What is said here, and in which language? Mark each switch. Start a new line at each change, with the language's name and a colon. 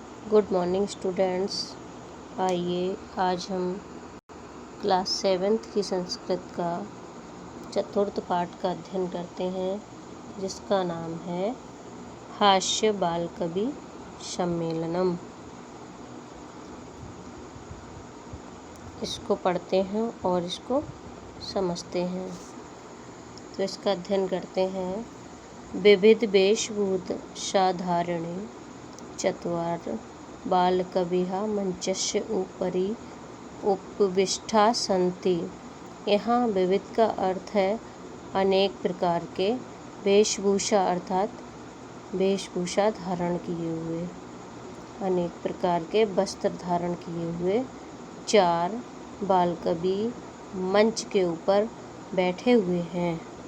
Hindi: Good morning students. आइए आज हम क्लास 7th की संस्कृत का चतुर्थ पाठ का अध्ययन करते हैं, जिसका नाम है हास्य बाल कवि सम्मेलनम। इसको पढ़ते हैं और इसको समझते हैं। तो इसका अध्ययन करते हैं।
Sanskrit: विविध वेशभूषाधारिणी चत्वार बालकविः मंचस्य उपरि उपविष्टा सन्ति।
Hindi: यहाँ विविध का अर्थ है अनेक प्रकार के, वेशभूषा अर्थात वेशभूषा धारण किए हुए, अनेक प्रकार के वस्त्र धारण किए हुए 4 बालकवि मंच के ऊपर बैठे हुए हैं।